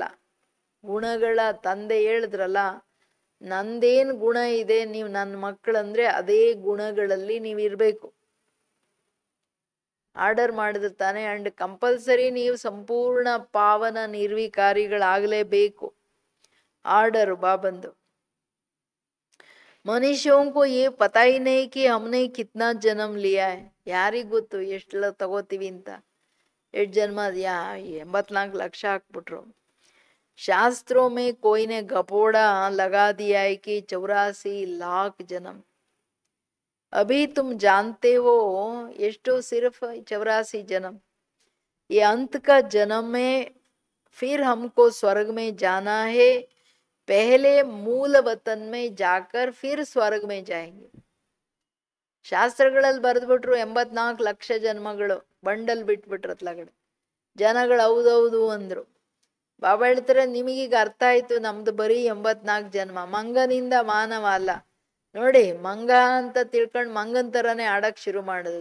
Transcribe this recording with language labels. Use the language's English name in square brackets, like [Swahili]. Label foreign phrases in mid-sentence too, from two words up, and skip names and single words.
[Kannada] ಗುಣಗಳ ತಂದೆ ಹೇಳಿದ್ರಲ್ಲ, ನಂದೇನ್ ಗುಣ ಇದೆ, ನೀವು ನನ್ನ ಮಕ್ಕಳಂದ್ರೆ ಅದೇ ಗುಣಗಳಲ್ಲಿ ನೀವಿರ್ಬೇಕು. ಆರ್ಡರ್ ಮಾಡಿದ್ರೆ ತಾನೆ. ಅಂಡ್ ಕಂಪಲ್ಸರಿ ನೀವು ಸಂಪೂರ್ಣ ಪಾವನ ನಿರ್ವಿಕಾರಿಗಳಾಗಲೇಬೇಕು. ಆರ್ಡರ್ ಬಾಬಂದು. [Hindi] ಮನುಷ್ಯೋं को ये पता ही नहीं कि हमने कितना जन्म लिया है. [Kannada] ಯಾರಿಗ್ ಗೊತ್ತು ಎಷ್ಟೆಲ್ಲ ತಗೋತೀವಿ ಅಂತ. 8 ಜನ್ಮ 84 ಲಕ್ಷ ಹಾಕ್ಬಿಟ್ರು. [Hindi] शास्त्रों में कोई ने गपोड़ा लगा दिया है कि 84 लाख जन्म. अभी तुम जानते हो एष्टो सिर्फ 84 जन्म. ये अंत का जन्म में फिर हमको स्वर्ग में जाना है. पहले मूल वतन में जाकर फिर स्वर्ग में जाएंगे. [Kannada] ಶಾಸ್ತ್ರಗಳಲ್ಲಿ ಬರೆದ್ಬಿಟ್ರು 84 ಲಕ್ಷ ಜನ್ಮಗಳು. ಬಂಡಲ್ ಬಿಟ್ಬಿಟ್ರು ಅತ್ಲಗಡೆ. ಜನಗಳು ಹೌದೌದು ಅಂದ್ರು. ಬಾಬಾ ಹೇಳ್ತಾರೆ, ನಿಮಗೀಗ ಅರ್ಥ ಆಯ್ತು, ನಮ್ದು ಬರೀ 84 ಜನ್ಮ. ಮಂಗನಿಂದ ಮಾನವ ಅಲ್ಲ. ನೋಡಿ, ಮಂಗ ಅಂತ ತಿಳ್ಕೊಂಡು ಮಂಗನ್ ತರನೇ ಆಡಕ್ ಶುರು ಮಾಡೋದು.